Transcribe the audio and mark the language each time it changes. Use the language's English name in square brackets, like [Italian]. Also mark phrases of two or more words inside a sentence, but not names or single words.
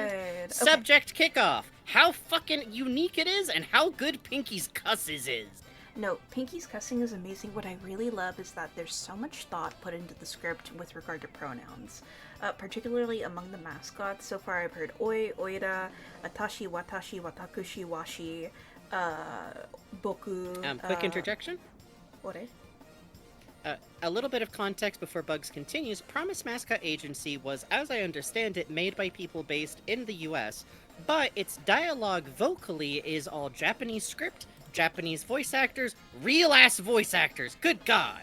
[English] Okay. Subject kickoff. How fucking unique it is and how good Pinky's cusses is. No, Pinky's cussing is amazing. What I really love is that there's so much thought put into the script with regard to pronouns, particularly among the mascots. So far I've heard oi, [Japanese] おいら、あたし、わたし、わたくし、わし、ぼく. [English] Quick interjection? Ore? A little bit of context before Bugs continues. Promise Mascot Agency was, as I understand it, made by people based in the US, but its dialogue vocally is all Japanese script, Japanese voice actors, real-ass voice actors, good god!